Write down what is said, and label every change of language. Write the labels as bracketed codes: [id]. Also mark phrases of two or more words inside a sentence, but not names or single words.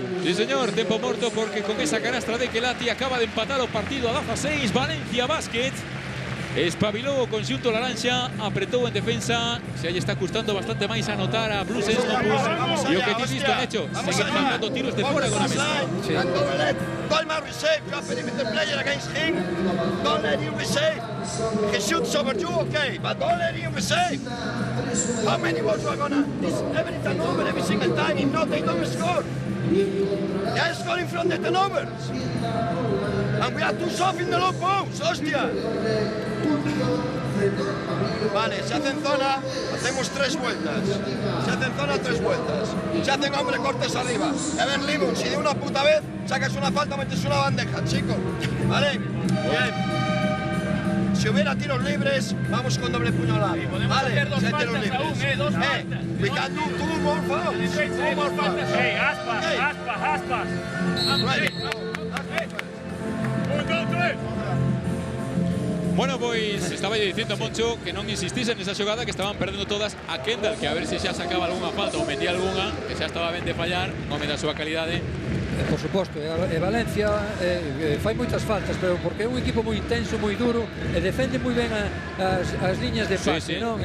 [gl] Sí, señor, tempo morto porque con esa canastra de Kelati acaba de empatar o partido a 16. Valencia Basket. espabilou o conxunto laranxa, apretou en defensa, se aí está custando bastante máis anotar a Blues Saints Monbus. E o que ti visto, Necho, seguir faltando tiros de fora con a mesa. Sí. [en] Dolman receive, you have perimeter player against him. Don't let him receive. He shoots over you, okay, but don't let him receive. How many balls you are gonna? This every turnover, every single time. If not, they don't score. They are scoring from the turnovers. And we are too soft in the low post, hostia. [es] Vale, se hacen zona, hacemos 3 vueltas. Se hacen zona, 3 vueltas. Se hacen hombre cortes arriba. Evan Limon, si de una puta vez sacas una falta, metes una bandeja, chico. Vale, bien. Si hubiera tiros libres, vamos con doble puñalada. Vale, si hay tiros libres. Dos faltas. [en] We can do 2 more fouls. 2 more fouls. [es] Aspas. [en] Ready. [gl] Bueno, pois estaba dicindo Moncho que non insistise nesa xogada, que estaban perdendo todas a Kendall, que a ver se xa sacaba algunha falta ou metía algunha, que xa estaba ben de fallar, non me da a súa calidade. Por suposto, e Valencia fai moitas faltas, pero porque é un equipo moi intenso, moi duro, e defende moi ben as liñas de pase, non?